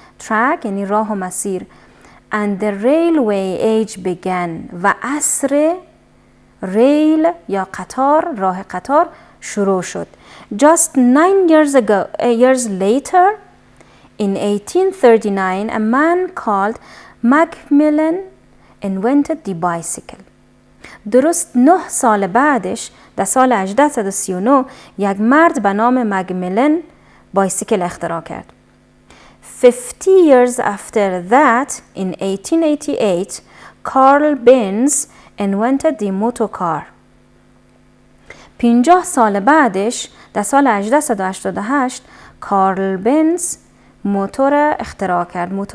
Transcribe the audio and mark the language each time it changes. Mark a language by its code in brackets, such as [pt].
[fa] track یعنی راه و مسیر. [en] and the railway age began [fa] و عصر ریل یا راه قطار شروع شد. [en] Just 9 years later in 1839 a man called Macmillan invented the bicycle. [fa] درست 9 سال بعدش در سال 1839 یک مرد به نام مکمیلن بایسیکل اختراع کرد. [en] 50 years after that in 1888 Carl Benz invented the motor car. [fa] 50 سال بعدش در سال 1888 کارل بنز موتور اختراع کرد.